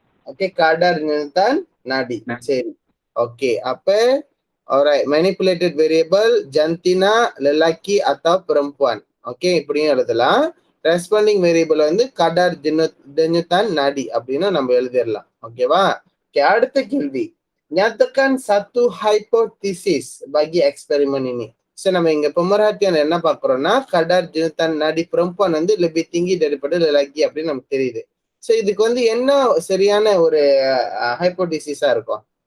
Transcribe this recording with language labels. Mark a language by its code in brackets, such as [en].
[ta] Okay, கடர் நிறுத்தன் நாடி. சரி, okay. அப்ப [en] alright, manipulated variable [ms] jantina lelaki atau perempuan. [ta] Okay, இப்படியும் எழுதலாம். ரெஸ்பாண்டிங் வேரியபிள் வந்து கடர் [ms] denyutan nadi [ta] அப்படின்னு நம்ம எழுதிடலாம். ஓகேவா? அடுத்த கேள்வி, [ms] nyatakan satu hypothesis bagi eksperimen ini. [ta] So நம்ம இங்க பொமர்ஹத்தியன் என்ன பாக்குறோம்னா, கடர் [ms] denyutan nadi perempuan [ta] வந்து [ms] lebih tinggi daripada lelaki [ta] அப்படின்னு நமக்கு தெரியுது. ஸோ இதுக்கு வந்து என்ன சரியான ஒரு ஹைப்போதிசிஸா இருக்கும்?